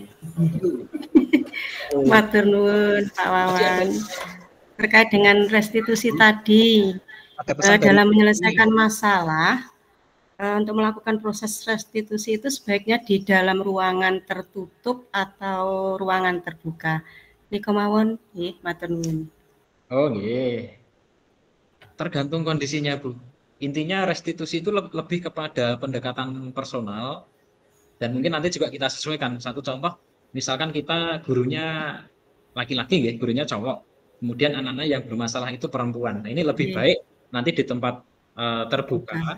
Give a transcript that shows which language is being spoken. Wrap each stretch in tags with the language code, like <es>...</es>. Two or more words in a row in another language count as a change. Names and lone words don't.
<jv>Matur nuwun Pak Wawan.</jv> <id>Terkait dengan restitusi tadi, dalam menyelesaikan masalah, untuk melakukan proses restitusi itu sebaiknya di dalam ruangan tertutup atau ruangan terbuka.</id> <jv>Niko mawon, nggih, matur nuwun. Oh nggih.</jv> <id>Tergantung kondisinya Bu. Intinya restitusi itu lebih kepada pendekatan personal. Dan mungkin nanti juga kita sesuaikan. Satu contoh, misalkan kita gurunya laki-laki, ya, gurunya cowok. Kemudian anak-anak yang bermasalah itu perempuan. Nah, ini lebih baik nanti di tempat terbuka.</id>